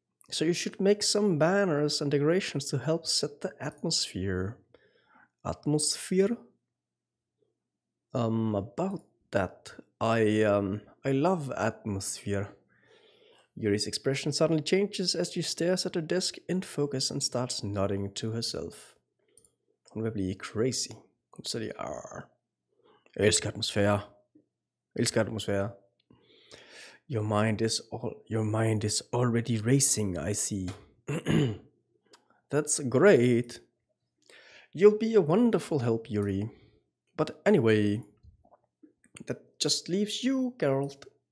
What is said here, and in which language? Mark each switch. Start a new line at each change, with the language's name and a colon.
English: So you should make some banners and decorations to help set the atmosphere. Atmosphere? About that, I love atmosphere. Yuri's expression suddenly changes as she stares at her desk in focus and starts nodding to herself.
Danish: Hun vil blive crazy. Hun siger, jeg elsker atmosfære. Elsker atmosfære.
English: Your mind is already racing, I see. That's great. You'll be a wonderful help, Yuri. But anyway, that just leaves you, Geralt.